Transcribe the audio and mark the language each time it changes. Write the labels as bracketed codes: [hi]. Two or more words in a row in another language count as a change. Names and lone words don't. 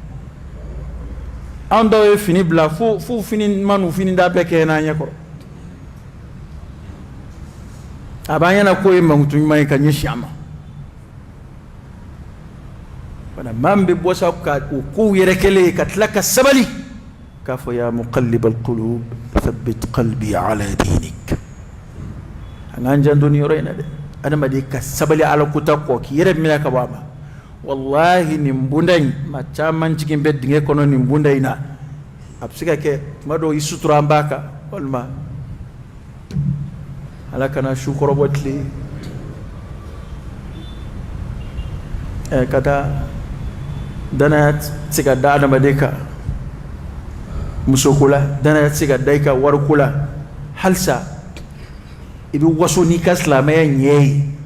[bm] anw dɔw ye fini bila fo fini ma n'u fini da bɛɛ kɛ n'an ɲɛ kɔrɔ a b'an ɲɛna k'o ye mankutu ɲuman ye ka ɲɛsin an ma maa min bɛ bɔ sa ka o kow yɛrɛ kɛlen ka tila ka sabali k'a fɔ [ar] يا مقلب القلوب ثبت قلبي على دينك [bm] an k'an janto ni yɔrɔ in na dɛ adamaden ka sabali ala kota kɔ k'i yɛrɛ minɛ ka bɔ a ma wallahi nin bonda in maa caman jigin bɛ dingɛ kɔnɔ nin bonda in na a bɛ se ka kɛ tuma dɔw i sutura an b'a kan walima ala kana su kɔrɔbɔ tile ka taa danaya tɛ se ka da adamaden kan musoko la danaya tɛ se ka da i kan wariko la halisa i bɛ waso n'i ka silamɛya ɲɛ ye